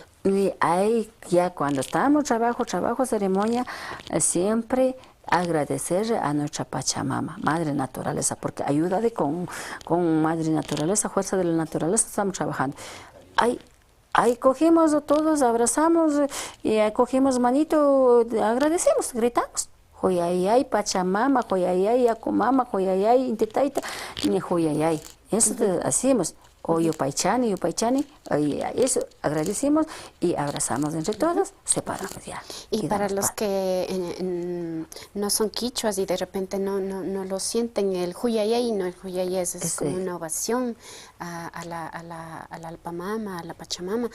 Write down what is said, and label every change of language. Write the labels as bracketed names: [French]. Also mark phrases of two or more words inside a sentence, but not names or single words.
[Spanish] Y ahí ya cuando estamos trabajo, ceremonia, siempre agradecer a nuestra Pachamama, Madre Naturaleza, porque ayuda con Madre Naturaleza, fuerza de la naturaleza, estamos trabajando. Ahí cogemos todos, abrazamos, y cogemos manito, agradecemos, gritamos. [Quechua] Joyayay, Pachamama, joyayay, Yakumama, joyayay, Intetaita, joyayay. [Spanish] Eso hacemos. O Yopaychani, eso agradecemos y abrazamos entre todos, separamos ya. Y para los que no son quichuas y de repente no lo sienten, el Huyayay, no, el Huyayay es como una ovación a la Alpamama, a la Pachamama.